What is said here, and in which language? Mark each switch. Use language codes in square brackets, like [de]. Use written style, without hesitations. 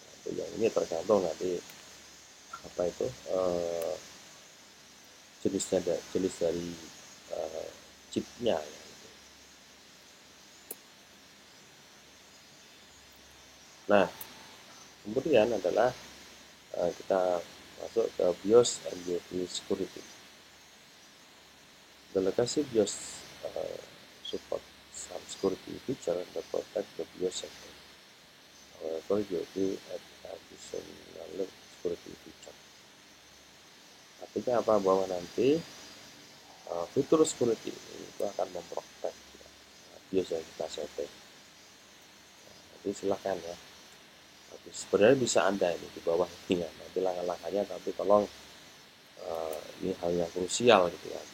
[id] Nah, yang ini tergantung nanti apa itu jenis dari chipnya ya. Nah, kemudian adalah kita masuk ke BIOS and UEFI security. [en] The legacy BIOS support some security feature that protect the BIOS sector. However, UEFI add additional security feature. [id] Artinya apa? Bahwa nanti fitur security itu akan memprotek ya, BIOS yang kita setting. Jadi silahkan ya. Tapi sebenarnya bisa Anda ini di bawah ini ya. Nanti langkah-langkahnya, tapi tolong ini hal yang krusial gitu ya.